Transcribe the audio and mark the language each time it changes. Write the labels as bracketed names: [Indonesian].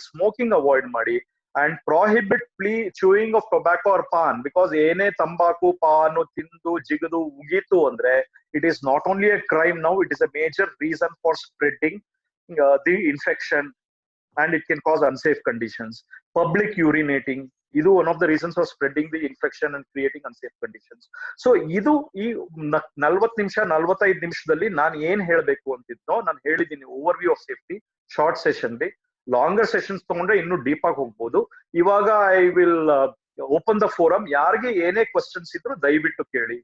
[Kannada] Smoking avoid ಮಾಡಿ. [English] and prohibit chewing of tobacco or paan, because [Kannada] ಏನೇ ತಂಬಾಕು ಪಾನು ತಿಂದು ಜಿಗದು ಉಗೀತು ಅಂದ್ರೆ [English] It is not only a crime now, it is a major reason for spreading the infection and it can cause unsafe conditions. Public urinating, [Kannada] ಇದು [English] one of the reasons for spreading the infection and creating unsafe conditions. [Kannada] So ಇದು ಈ 40 ನಿಮಿಷ 45 ನಿಮಿಷದಲ್ಲಿ ನಾನು ಏನ್ ಹೇಳ್ಬೇಕು ಅಂತಿದ್ನೋ ನಾನು ಹೇಳಿದ್ದೀನಿ. Over view of safety short session ಗೆ. ಲಾಂಗರ್ ಸೆಷನ್ಸ್ ತಗೊಂಡ್ರೆ ಇನ್ನೂ ಡೀಪ್ ಆಗಿ ಹೋಗ್ಬೋದು. ಇವಾಗ [English] I will open the forum. [Kannada] ಯಾರಿಗೆ ಏನೇ ಕ್ವಶನ್ಸ್ ಇದ್ರು ದಯವಿಟ್ಟು ಕೇಳಿ.